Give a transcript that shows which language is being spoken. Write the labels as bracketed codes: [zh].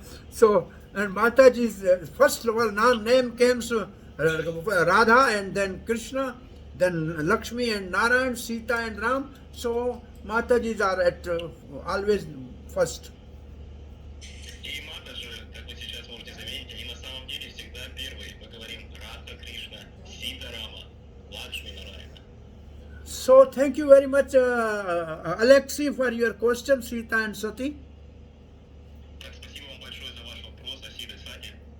[en] so and Mataji's first of all name came to Radha and then Krishna then Lakshmi and Narayan, Sita and Ram. So Matajis are at always first. [ru] И мата же, как вы сейчас можете заметить, они на самом деле всегда первые. Мы говорим Радха Кришна, Сита Рама, Лакшми Нараяна. [en] So thank you very much, Alexi, for your question, Sita and Sati. [ru] Так, спасибо вам большое за ваш вопрос, Асида Сати.